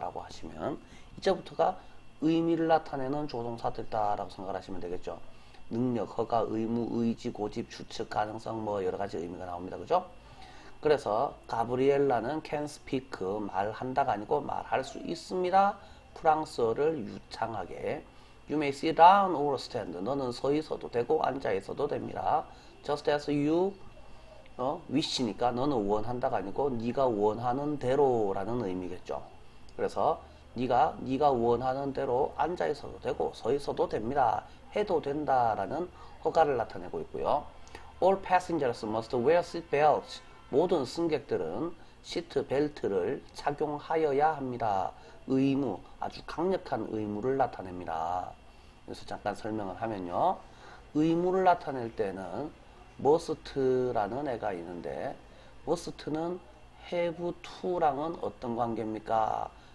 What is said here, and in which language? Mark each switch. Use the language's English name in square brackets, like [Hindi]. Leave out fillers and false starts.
[Korean] 라고 하시면 이제부터가 의미를 나타내는 조동사들이다 라고 생각하시면 되겠죠. 능력, 허가, 의무, 의지, 고집, 추측, 가능성 뭐 여러가지 의미가 나옵니다. 그죠? 그래서 가브리엘라는 can speak 말한다가 아니고 말할 수 있습니다. 프랑스어를 유창하게 [English] You may sit down or stand. [Korean] 너는 서 있어도 되고 앉아 있어도 됩니다. [English] Just as you wish [Korean] 니까 너는 원한다가 아니고 네가 원하는 대로라는 의미겠죠. 그래서 네가 원하는 대로 앉아 있어도 되고 서 있어도 됩니다. 해도 된다라는 허가를 나타내고 있고요. [English] All passengers must wear seat belts. [Korean] 모든 승객들은 시트 벨트를 착용하여야 합니다. 의무, 아주 강력한 의무를 나타냅니다. 그래서 잠깐 설명을 하면요. 의무를 나타낼 때는 must라는 애가 있는데 must는 have to랑은 어떤 관계입니까?